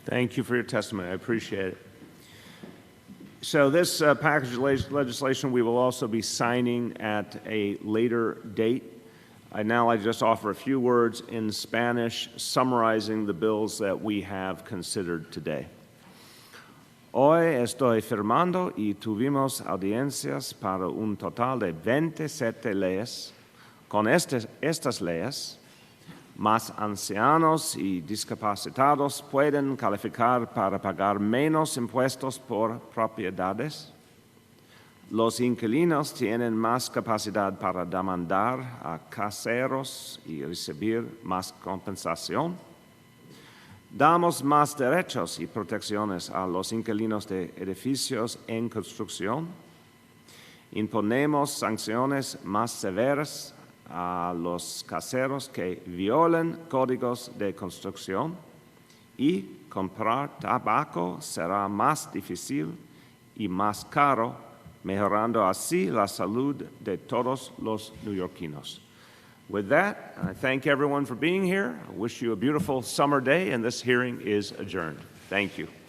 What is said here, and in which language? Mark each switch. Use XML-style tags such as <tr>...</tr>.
<en>Thank you for your testimony. I appreciate it. So this package of legislation we will also be signing at a later date. I'd now like to just offer a few words in Spanish summarizing the bills that we have considered today.</en> <es>Hoy estoy firmando y tuvimos audiencias para un total de 27 leyes. Con estas leyes, más ancianos y discapacitados pueden calificar para pagar menos impuestos por propiedades. Los inquilinos tienen más capacidad para demandar a caseros y recibir más compensación. Damos más derechos y protecciones a los inquilinos de edificios en construcción. Imponemos sanciones más severas a los caseros que violen códigos de construcción, y comprar tabaco será más difícil y más caro mejorando así la salud de todos los neoyorquinos.</es> <en>With that, I thank everyone for being here. I wish you a beautiful summer day, and this hearing is adjourned. Thank you.</en>